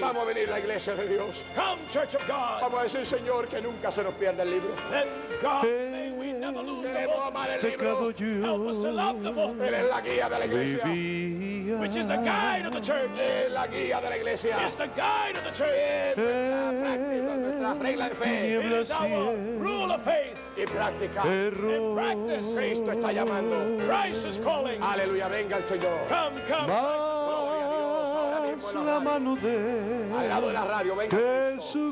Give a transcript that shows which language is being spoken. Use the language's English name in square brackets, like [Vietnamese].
[Spanish] Vamos a venir a la iglesia de Dios. [English] Come, Church of God. [Spanish] Vamos a decir, Señor, que nunca se nos pierda el libro. [English] And God, may we never lose the [Spanish] Queremos [English] book. [Spanish] amar el libro. [English] Help us to love the book, [Spanish] Él es la guía de la iglesia. [English] which is the guide of the church. [Spanish] Es la guía de la iglesia. [English] It's the guide of the church. [Spanish] Es nuestra práctica, nuestra regla de fe [English] It is our rule of faith [Spanish] y práctica. [English] and practice. [Spanish] Cristo está llamando. [English] Christ is calling. [Spanish] Aleluya, venga el Señor. [English] Come, come. [Spanish] Gloria a Dios. Ahora mismo en la la radio. mano de Al lado de la radio, venga Cristo.